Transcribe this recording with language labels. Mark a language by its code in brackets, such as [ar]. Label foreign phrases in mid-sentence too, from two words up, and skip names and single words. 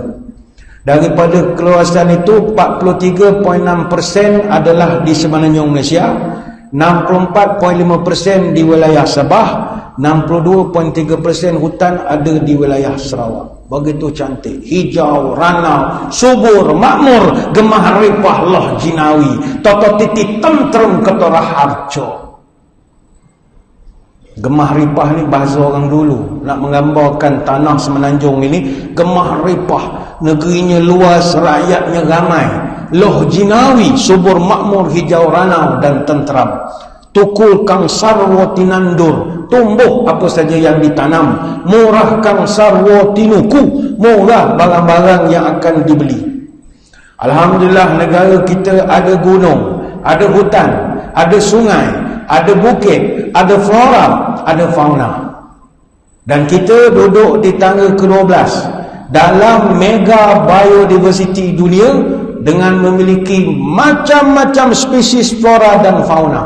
[ms] Daripada keluasan itu, 43.6% adalah di semenanjung Malaysia, 64.5% di wilayah Sabah, 62.3% hutan ada di wilayah Sarawak. Begitu cantik, hijau, ranau, subur, makmur, [jv] gemah ripah loh jinawi, toto titi tentrem ketorah harjo. Gemah ripah [ms] ni bahasa orang dulu, nak menggambarkan tanah semenanjung ini gemah ripah, negerinya luas, rakyatnya ramai, [jv] loh jinawi, [ms] subur, makmur, hijau, ranau dan tenteram. [jv] Tukul kang sarwa tinandur, [ms] tumbuh apa saja yang ditanam. [jv] Murah kang sarwa tinuku, [ms] murah barang-barang yang akan dibeli. Alhamdulillah, negara kita ada gunung, ada hutan, ada sungai, ada bukit, ada flora, ada fauna. Dan kita duduk di tangga ke-12 dalam [en] mega biodiversity [ms] dunia dengan memiliki macam-macam spesies flora dan fauna.